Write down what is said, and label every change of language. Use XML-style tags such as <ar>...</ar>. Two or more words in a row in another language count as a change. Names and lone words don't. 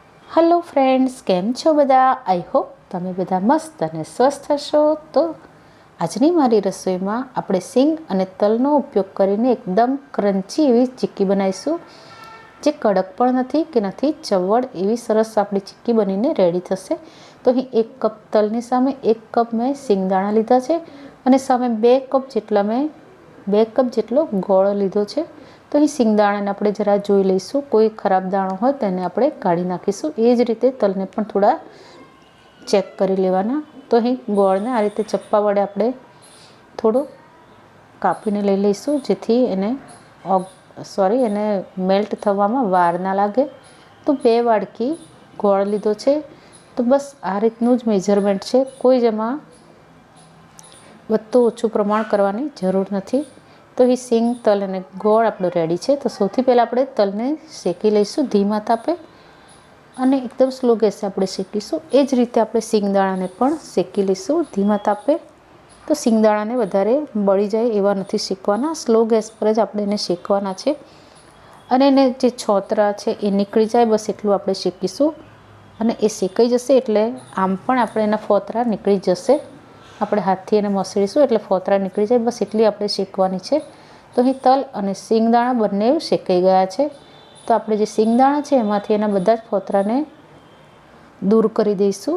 <en>hello friends,</en> <gu>કેમ છો બધા?</gu> <en>I hope</en> <gu>તમે બધા મસ્ત અને સ્વસ્થ હશો। તો આજની મારી રસોઈમાં આપણે સીંગ અને તલનો ઉપયોગ કરીને એકદમ ક્રંચી એવી ચિક્કી બનાવીશું, જે કડક પણ નથી કે નથી ચવડ એવી સરસ આપણી ચિક્કી બનીને રેડી થશે। તો અહીં 1 કપ તલની સામે 1 કપ મેં સીંગદાણા લીધા છે અને સામે 2 કપ જેટલા મેં 2 કપ જેટલો ગોળ લીધો છે। તો અહીં સીંગદાણાને આપણે જરા જોઈ લઈશું, કોઈ ખરાબ દાણો હોય તેને આપણે કાઢી નાખીશું। એ જ રીતે તલને પણ થોડા ચેક કરી લેવાના। તો અહીં ગોળને આ રીતે ચપ્પા વડે આપણે થોડો કાપીને લઈ લઈશું, જેથી એને એને મેલ્ટ થવામાં વાર ના લાગે। તો 2 વાડકી ગોળ લીધો છે। તો બસ આ રીતનું જ મેજરમેન્ટ છે, કોઈ જેમાં વધુ ઓછું પ્રમાણ કરવાની જરૂર નથી। તો યે સીંગ તલ અને ગોળ આપણો રેડી હૈ। તો સૌથી પહલા આપણે તલને શેકી લઈશું ધીમા તાપે અને એકદમ</gu> <en>slow gase</en> <gu>આપણે શેકીશું। એ જ રીતે આપણે સીંગદાણાને પણ શેકી લઈશું ધીમા તાપે। તો સીંગદાણાને વધારે બળી જાય એવા નથી શેકવાના,</gu> <en>slow gas</en> <gu>પર જ આપણે એને શેકવાના છે અને એને જે છોતરા છે એ નીકળી જાય બસ એટલું આપણે શેકીશું। અને એ શેકાઈ જશે એટલે આમ પણ આપણે એના ફોતરા નીકળી જશે। આપણે હાથથી એને મસળીશું એટલે ફોતરા નીકળી જાય, બસ એટલી આપણે શેકવાની છે। તો અહીં તલ અને સિંગદાણા બંને શેકાઈ ગયા છે। તો આપણે જે સિંગદાણા છે એમાંથી એના બધા જ ફોતરાને દૂર કરી દઈશું।</gu>